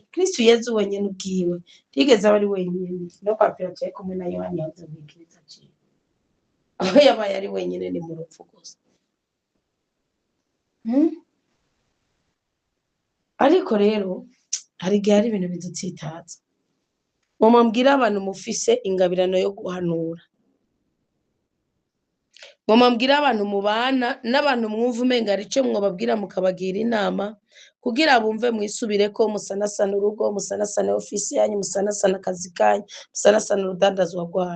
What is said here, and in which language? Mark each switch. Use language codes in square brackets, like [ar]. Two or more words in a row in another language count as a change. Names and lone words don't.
[rn] Kristo Yesu wenyine ubwiwe ntigeze aba ari wenyine, no kwa Pilato yari kumwe na Yohana yavuze ngo Kristo aciye, aho yabaye ari wenyine ni mu rupfu gusa. Ariko rero hari igihe hari ibintu bidutsitaza. Mumambwira abantu mufise ingabirano yo guhanura, mumambwira abantu mubana n'abantu mwumva umenga ari cyo mwababwira mukabagira inama, kugira bumve mwisubire ko musanasana urugo, musanasana ofisi yanyu, musanasana akazi kanyu, musanasana urudandazwa rwanyu.